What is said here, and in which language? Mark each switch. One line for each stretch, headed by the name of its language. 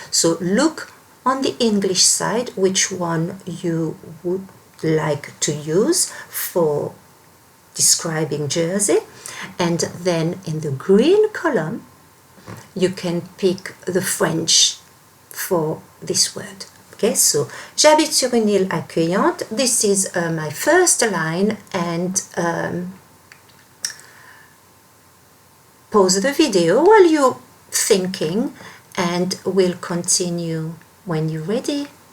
English: So look on the English side which one you would like to use for describing Jersey, and then in the green column you can pick the French for this word.
French: Okay, so j'habite sur une île accueillante.
English: This is my first line, and pause the video while you're thinking, and we'll continue when you're ready.